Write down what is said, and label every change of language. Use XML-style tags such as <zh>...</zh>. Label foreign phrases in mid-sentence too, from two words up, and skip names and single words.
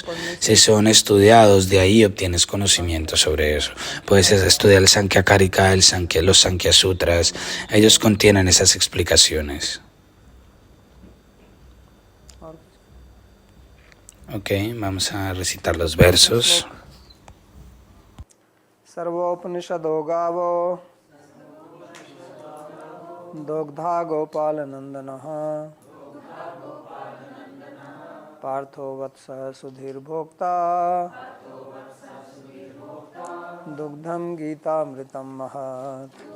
<es>Si son estudiados, de ahí obtienes conocimiento sobre eso. Puedes estudiar el Sankhya Karika, los Sankhya Sutras. Ellos contienen esas explicaciones. Ok, vamos a recitar los versos.</es> <sa>Sarvopanishado Gavo Dogdha Gopalanandanaha Partho Vatsa Sudhir Bhokta Dugdham Gita Amritam Mahat</sa>